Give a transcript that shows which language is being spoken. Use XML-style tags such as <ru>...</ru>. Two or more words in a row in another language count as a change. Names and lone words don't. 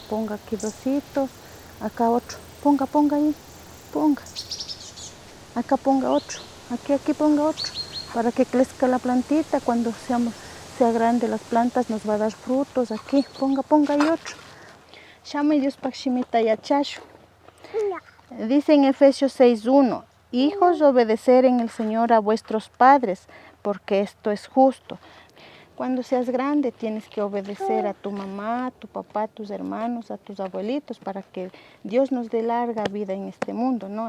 <es>Ponga aquí 2 hitos. Acá otro. Ponga ahí. Ponga. Acá ponga otro. Aquí ponga otro. Para que crezca la plantita. Cuando sea grande las plantas nos va a dar frutos. Aquí. Ponga ahí otro. Llama y Dios</es> <qu>pakshimita yachashu.</qu> <es>Dice en Efesios 6:1. Hijos, obedecer en el Señor a vuestros padres, porque esto es justo. Cuando seas grande tienes que obedecer a tu mamá, a tu papá, a tus hermanos, a tus abuelitos, para que Dios nos dé larga vida en este mundo, ¿no?</es>